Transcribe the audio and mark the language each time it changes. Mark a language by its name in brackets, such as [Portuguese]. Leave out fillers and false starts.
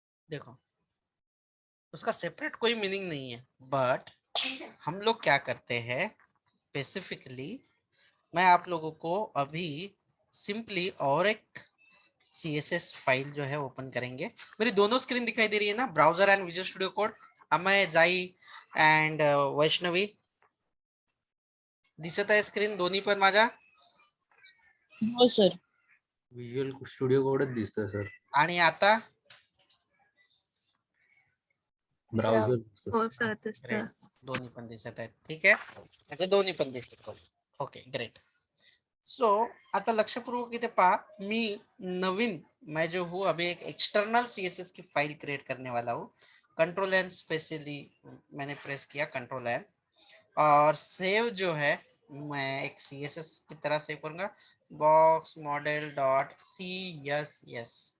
[Hindi] देखो उसका सेपरेट कोई मीनिंग नहीं है. बट हम लोग क्या करते हैं स्पेसिफिकली, मैं आप लोगों को अभी सिंपली और एक CSS फाइल जो है ओपन करेंगे. मेरी दोनों स्क्रीन दिखाई दे रही है ना, browser and visual studio code. [Marathi] Amay, जाई एंड वैष्णवी दिसत आहे स्क्रीन दोन्ही पण माझ्या. हो सर. विज्युअल स्टुडिओ कोडच दिसतोय सर. आणि आता ब्राउझर हो सर दिसतं. दोन्ही पण दिसत आहेत. ठीक आहे, म्हणजे दोन्ही पण दिसत. [English] Okay great. [Marathi] सो आता लक्षपूर्वक इथे पहा, मी नवीन [Hindi] मैं जो हूँ अभी एक एक्सटर्नल CSS की फाइल क्रिएट करने वाला हूँ. कंट्रोल एन स्पेशली मैंने प्रेस किया, कंट्रोल एन, और सेव जो है मैं एक CSS की तरह सेव करूंगा, बॉक्स मॉडल डॉट CSS.